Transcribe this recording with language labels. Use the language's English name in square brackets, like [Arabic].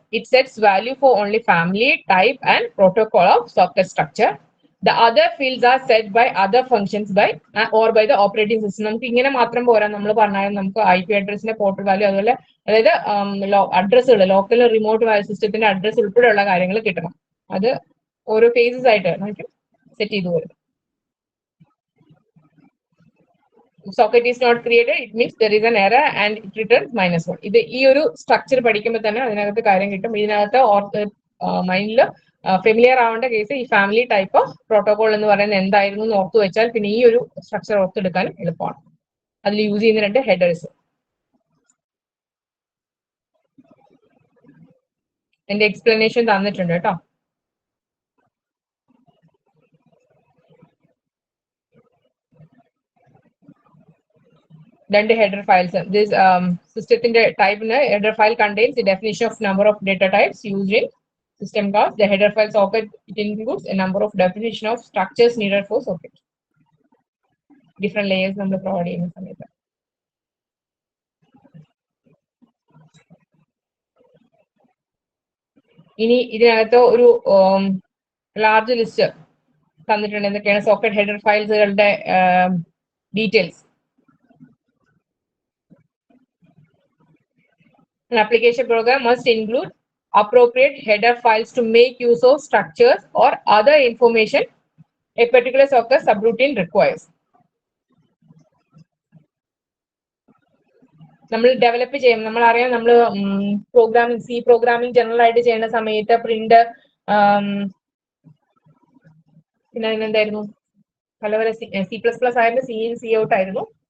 [English] It sets value for only family, type, and protocol of socket structure. The other fields are set by other functions by or by the operating system. [Malayalam] നമുക്ക് ഇങ്ങനെ മാത്രം പോരാ. നമ്മൾ പറഞ്ഞാൽ നമുക്ക് IP അഡ്രസ്സിന്റെ port value അതുപോലെ അതായത് അഡ്രസ്സുകൾ local remote സിസ്റ്റത്തിന്റെ അഡ്രസ് ഉൾപ്പെടെയുള്ള കാര്യങ്ങൾ കിട്ടണം. അത് ഓരോ ഫേസസ് ആയിട്ട് നമുക്ക് സെറ്റ് ചെയ്തു വരും. [English] Socket is not created, it means there is an error and it returns -1. [Malayalam] ഇത് ഈ ഒരു സ്ട്രക്ചർ പഠിക്കുമ്പോൾ തന്നെ അതിനകത്ത് കാര്യം കിട്ടും. ഇതിനകത്ത് മൈൻഡിൽ ഫെമിലിയർ ആവേണ്ട കേസ് ഈ ഫാമിലി ടൈപ്പ് പ്രോട്ടോകോൾ എന്ന് പറയുന്നത് എന്തായിരുന്നു എന്ന് ഓർത്തു വെച്ചാൽ പിന്നെ ഈ ഒരു സ്ട്രക്ചർ ഓർത്തെടുക്കാൻ എളുപ്പമാണ്. അതിൽ യൂസ് ചെയ്യുന്ന രണ്ട് ഹെഡേഴ്സ്. എന്റെ എക്സ്പ്ലനേഷൻ തന്നിട്ടുണ്ട് കേട്ടോ. [English] രണ്ട് header files. This systemത്തിന്റെ type-ന് header file contains the definition of number of data types used in system calls. The header file socket it includes a number of definition of structures needed for socket. Different layers [Malayalam] നമ്മൾ provide ചെയ്യുന്ന സമയത്ത് ഇനി ഇതിനകത്ത് ഒരു large list തന്നിട്ടുണ്ട്. എന്തൊക്കെയാണ് socket header ഫയൽസുകളുടെ details. [English] An application program must include appropriate header files to make use of structures or other information a particular socket subroutine requires. [Malayalam] നമ്മൾ develop ചെയ്യും. നമ്മളറിയാം നമ്മൾ പ്രോഗ്രാമിംഗ് സി പ്രോഗ്രാമിംഗ് ജനറൽ ആയിട്ട് ചെയ്യുന്ന സമയത്ത് print പിന്നെ അതിനെന്തായിരുന്നു പല പല C++ ആയിരുന്നു, C ഔട്ട് ആയിരുന്നു.